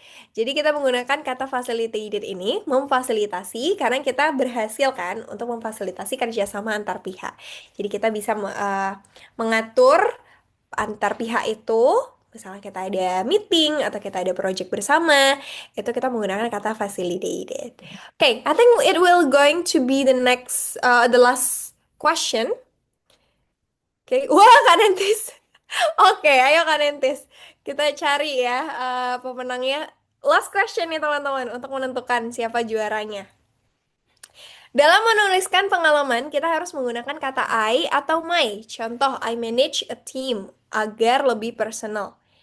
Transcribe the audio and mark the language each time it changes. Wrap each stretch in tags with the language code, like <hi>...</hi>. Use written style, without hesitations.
<id>Jadi kita menggunakan kata facilitated ini memfasilitasi karena kita berhasil kan untuk memfasilitasi kerjasama antar pihak. Jadi kita bisa mengatur antar pihak itu, misalnya kita ada meeting atau kita ada project bersama, itu kita menggunakan kata facilitated.</id> <en>Okay, I think it will going to be the last question.</en> <id>Oke, wah Kak Nentis. Oke, ayo Kak Nentis. Kita cari ya pemenangnya. Last question nih teman-teman untuk menentukan siapa juaranya. Dalam menuliskan pengalaman, kita harus menggunakan kata I atau my. Contoh, I manage a team agar lebih personal.</id>